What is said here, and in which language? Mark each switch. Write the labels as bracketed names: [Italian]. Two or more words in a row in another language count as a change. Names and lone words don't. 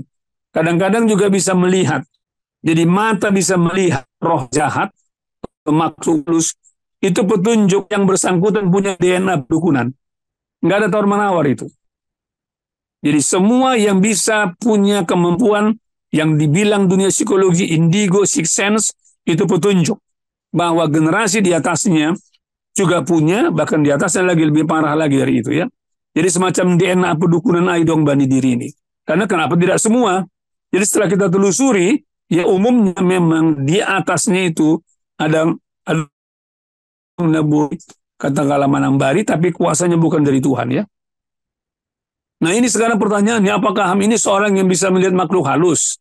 [Indonesian] Kadang-kadang juga bisa melihat. Jadi mata bisa melihat roh jahat, makhluk halus. Itu petunjuk yang bersangkutan punya DNA dukunan. Nggak ada tawar-menawar itu. Jadi semua yang bisa punya kemampuan yang dibilang dunia psikologi indigo, [English] sixth sense, [Indonesian] itu petunjuk. Bahwa generasi di atasnya juga punya, bahkan di atasnya lagi lebih parah lagi dari itu ya. Jadi semacam DNA pedukunan [Batak Simalungun] aidong bani [Indonesian] diri ini. Karena kenapa tidak semua? Jadi setelah kita telusuri, ya umumnya memang di atasnya itu ada katakanlah manambari, tapi kuasanya bukan dari Tuhan ya. Nah ini sekarang pertanyaannya, apakah Ham ini seorang yang bisa melihat makhluk halus?